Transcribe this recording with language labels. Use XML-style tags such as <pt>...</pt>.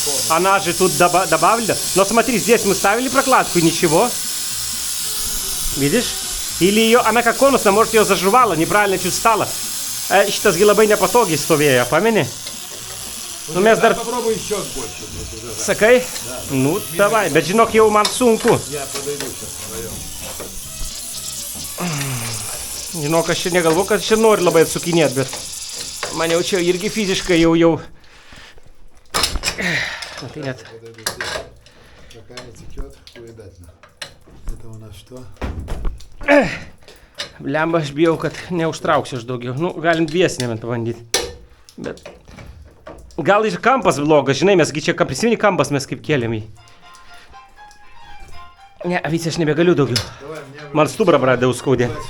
<ru>Она же тут добавлена. Но смотри, здесь мы ставили прокладку и ничего. Видишь? Или ее, она как конусная, может ее заживала, неправильно чуть стала.</ru> <lt>Šitas gi labai nepatogiai stovėjo, pameni? Nu mes dar...</lt> <ru>Попробуй еще больше.</ru> <lt>Sakai? Да. Nu,</lt> <ru>davai,</ru> <lt>bet žinok, jau man sunku.</lt> <ru>Я подойду сейчас вдвоем.</ru> <lt>Žinok, aš čia negalvoju, kad čia nori labai atsukinėti, bet man jau čia irgi fiziškai jau... Tai net.</lt> <ru>Пока не текет, увидательно. Это у нас что?</ru> <lt>Blemba, aš bijau, kad neužtrauksiu aš daugiau. Nu, galim dviesinėm pabandyti. Bet... Gal ir kampas blogas, žinai, mesgi čia prisimeni kampas mes kaip kėlėm jį. Ne, Vyce, aš nebegaliu daugiau. Man stuburą pradėjau skaudė.</lt>